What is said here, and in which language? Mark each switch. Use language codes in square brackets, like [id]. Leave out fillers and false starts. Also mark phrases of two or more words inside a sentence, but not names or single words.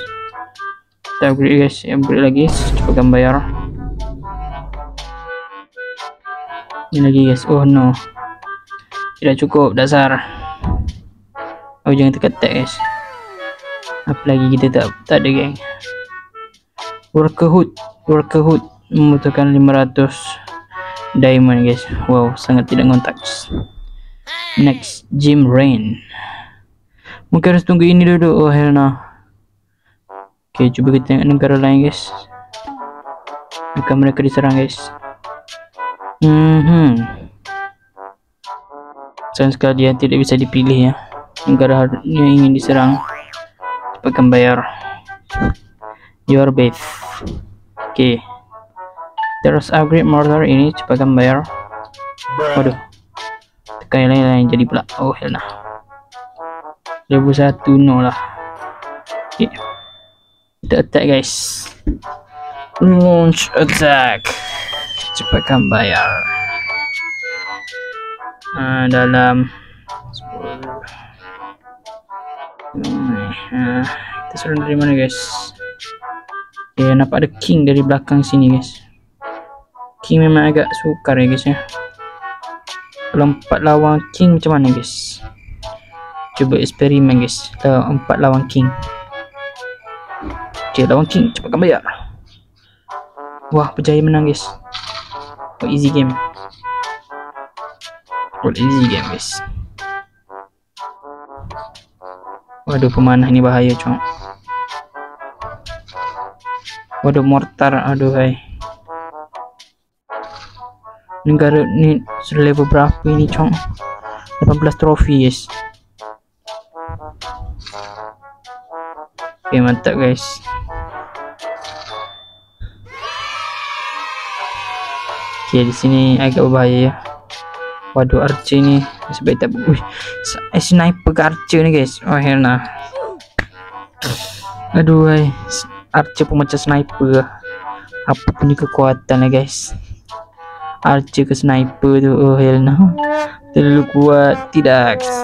[ms] Kita upgrade guys. Upgrade lagi. Cepatkan bayar. Ini lagi guys. [en] Oh no, [ms] tidak cukup dasar. Oh jangan tekan tab guys. Apa lagi kita tak ada geng. [en] Worker hood [ms] membutuhkan 500 diamond guys. Wow, sangat tidak ngontak. Next, Gym Rain. Mungkin harus tunggu ini dulu. [en] Oh hell no. [ms] Okay, coba kita tengok negara lain guys. Akan mereka diserang guys. Sayang sekali dia tidak bisa dipilih ya. Negara yang ingin diserang. Cepatkan bayar. [en] Your base. [ms] Okay. Terus upgrade mortar ini. Cepatkan bayar. Waduh. Tekan yang lain jadi pula. [en] Oh hell nah. Level 1 no lah. [ms] Okay. Kita attack guys. [en] Launch attack. [ms] Cepatkan bayar. Dalam 10. Kita serang dari mana guys? Okay, nampak ada king dari belakang sini guys. King memang agak sukar ya guys ya. Kalau 4 lawan king macam mana guys? Coba eksperimen guys. 4 lawan king. Okay, lawan king. Cepatkan bayar. Wah, berjaya menang guys. Oh, [en] easy game. Oh, easy game guys. [ms] Waduh, pemanah ini bahaya cong. Waduh, mortar. Aduh hai. Negara ni sudah level berapa ini cong? 18 trofi guys. Okay, mantap guys. Okay, di sini agak berbahaya ya. Waduh, archer ni sebaik tak. Sniper ke archer ni guys. [en] Oh hell nah. [ms] Aduh hai. Archer pun macam sniper. Apa punya kekuatan lah guys. Archer ke sniper tu. [en] Oh hell nah. [ms] Terlalu kuat. Tidak.